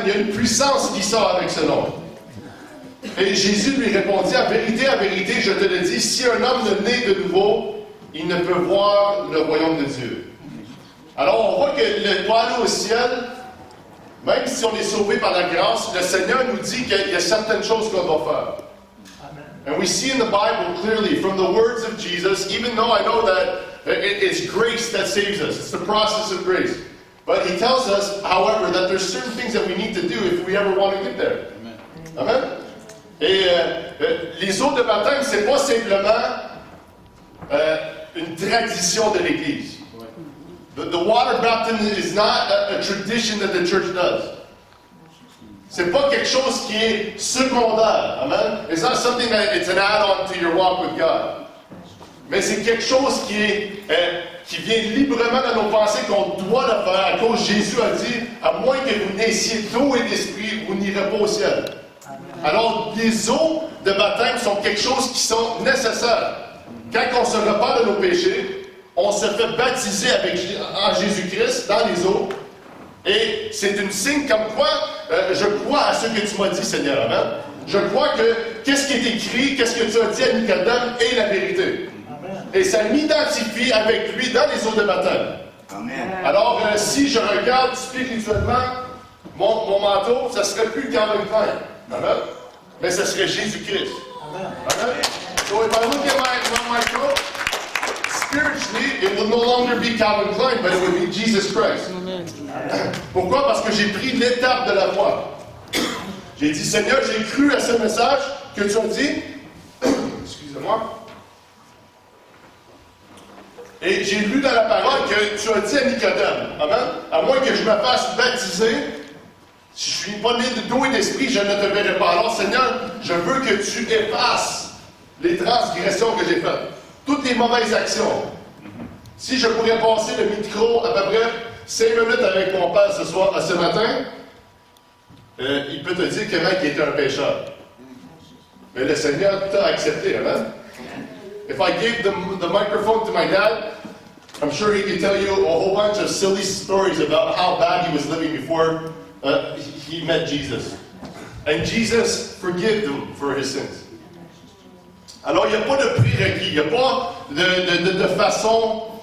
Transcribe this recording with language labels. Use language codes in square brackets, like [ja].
[fr] Il y a une puissance qui sort avec ce nom. Et Jésus lui répondit, en vérité, je te le dis, si un homme ne naît de nouveau, il ne peut voir le royaume de Dieu. Alors, on voit que pour aller au ciel, même si on est sauvé par la grâce, le Seigneur nous dit qu'il y a certaines choses qu'on doit faire. [en] And we see in the Bible clearly, from the words of Jesus, even though I know that it's grace that saves us, it's the process of grace. But He tells us, however, that there's certain things that we need to do if we ever want to get there. Amen? [fr] Et les eaux de baptême, c'est pas simplement une tradition de l'Église. [en] The water baptism is not a tradition that the church does. [fr] C'est pas quelque chose qui est secondaire. Amen? [en] It's not something that it's an add-on to your walk with God. [fr] Mais c'est quelque chose qui vient librement dans nos pensées qu'on doit le faire à cause Jésus a dit, à moins que vous naissiez d'eau et d'esprit, vous n'irez pas au ciel. Alors, les eaux de baptême sont quelque chose qui sont nécessaires. Quand on se repent de nos péchés, on se fait baptiser en Jésus-Christ dans les eaux. Et c'est une signe comme quoi je crois à ce que tu m'as dit, Seigneur. Amen. Je crois que qu'est-ce qui est écrit, qu'est-ce que tu as dit à Nicodème est la vérité. Amen. Et ça m'identifie avec lui dans les eaux de baptême. Amen. Alors, si je regarde spirituellement mon manteau, ça ne serait plus Calvin Klein. [en] Amen. [fr] Mais ce serait Jésus-Christ. [en] Amen. So if I look at my coat, spiritually, it will no longer be Calvin Klein, but it would be Jesus Christ. [fr] Pourquoi? Parce que j'ai pris l'étape de la foi. J'ai dit, Seigneur, j'ai cru à ce message que tu as dit. Excusez-moi. Et j'ai lu dans la parole que tu as dit à Nicodème, amen, à moins que je me fasse baptiser, si je ne suis pas né d'eau et d'esprit, je ne te verrai pas. Alors, Seigneur, je veux que tu effaces les transgressions que j'ai faites, toutes les mauvaises actions. Si je pourrais passer le micro à peu près 5 minutes avec mon père ce matin, il peut te dire que mec était un pécheur. Mais le Seigneur t'a accepté, amen. [en] If I gave the microphone to my dad, I'm sure he could tell you a whole bunch of silly stories about how bad he was living before he met Jesus. And Jesus forgave him for his sins. [fr] Alors, il n'y a pas de prérequis, il n'y a pas de façon...